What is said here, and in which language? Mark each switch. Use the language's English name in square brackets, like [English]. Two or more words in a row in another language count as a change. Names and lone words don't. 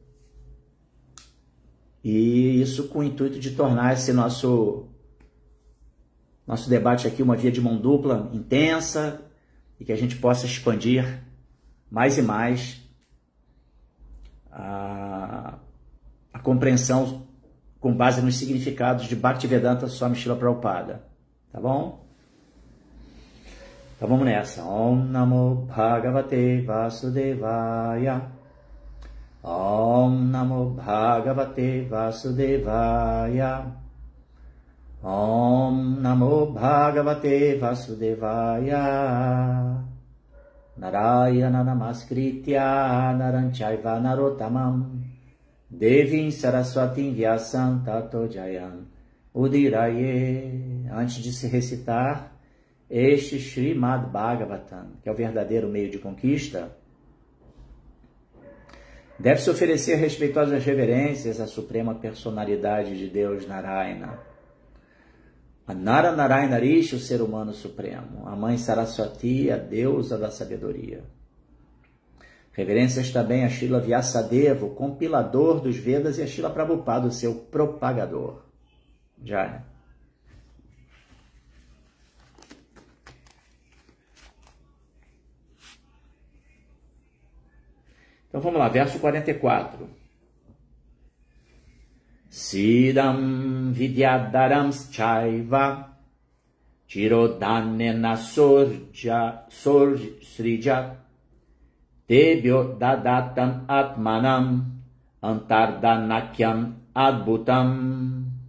[Portuguese] E isso com o intuito de tornar esse nosso debate aqui uma via de mão dupla intensa e que a gente possa expandir mais e mais a compreensão com base nos significados de Bhaktivedanta Swami Srila Prabhupada. Tá bom? Então vamos nessa. [Sanskrit] Om Namo Bhagavate Vasudevaya. Om Namo Bhagavate Vasudevaya. Om Namo Bhagavate Vasudevaya. Narayana Namaskritya Naranchaiva Narotamam Devim Saraswatim Vyasam Tato Jayam Udiraye. [Portuguese] Antes de se recitar este Srimad Bhagavatam, que é o verdadeiro meio de conquista, deve-se oferecer respeitosas reverências à suprema personalidade de Deus Narayana. A Nara Narayana Rishi, o ser humano supremo. A mãe Saraswati, a deusa da sabedoria. Reverências também a Srila Vyasadeva, o compilador dos Vedas, e a Srila Prabhupada, o seu propagador. Já. Então vamos lá, verso 44. [Sanskrit] Sidam vidyadaram chaiva chirodanena srijat tebyo dadatam atmanam antardanakyam adbhutam.